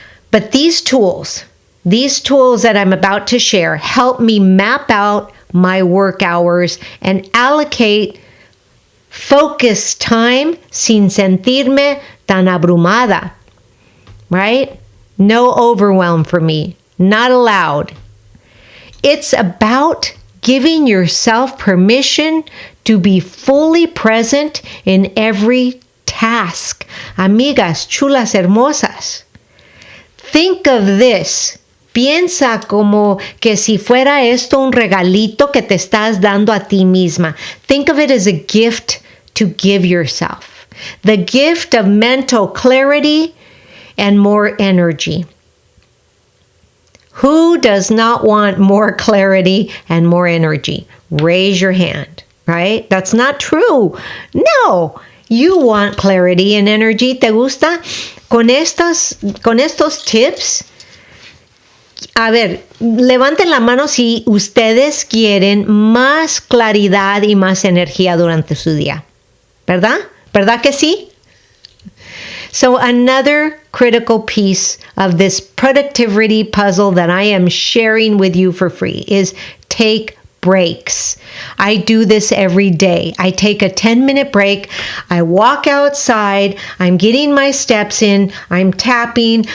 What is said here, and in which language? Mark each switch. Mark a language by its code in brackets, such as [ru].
[en] But these tools that I'm about to share help me map out my work hours and allocate focused time [es] sin sentirme tan abrumada, [en] right? No overwhelm for me, not allowed. It's about giving yourself permission to be fully present in every task. [es] Amigas, chulas, hermosas. [en] Think of this. [es] Piensa como que si fuera esto un regalito que te estás dando a ti misma. [en] Think of it as a gift to give yourself. The gift of mental clarity and more energy. Who does not want more clarity and more energy? Raise your hand, right? That's not true. No, you want clarity and energy. [es] ¿Te gusta? Con estos tips, a ver, levanten la mano si ustedes quieren más claridad y más energía durante su día. ¿Verdad? ¿Verdad que sí? [en] So another critical piece of this productivity puzzle that I am sharing with you for free is take breaks. I do this every day. I take a 10-minute break. I walk outside. I'm getting my steps in. I'm tapping.